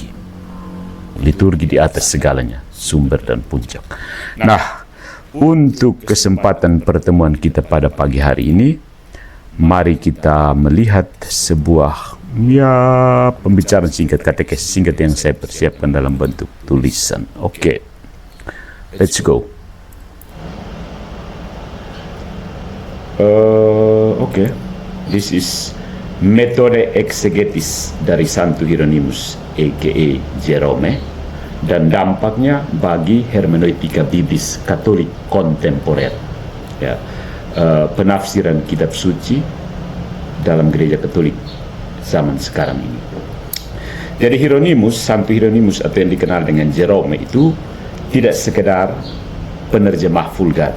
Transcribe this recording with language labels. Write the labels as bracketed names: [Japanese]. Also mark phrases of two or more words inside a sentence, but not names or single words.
[Indonesian] Liturgi di atas segalanya, sumber dan puncak. Nah, untuk kesempatan pertemuan kita pada pagi hari ini, mari kita melihat sebuah pembicaraan singkat, katekes singkat yang saya persiapkan dalam bentuk tulisan. Oke. [English] Let's go. This is [Indonesian] metode exegetis dari Santo Hieronymus, a.k.a. Jerome, dan dampaknya bagi hermeneutika biblis Katolik kontemporer. Ya, penafsiran kitab suci dalam gereja Katolik zaman sekarang ini. Jadi Santo Hieronymus atau yang dikenal dengan Jerome itu tidak sekedar penerjemah Vulgata.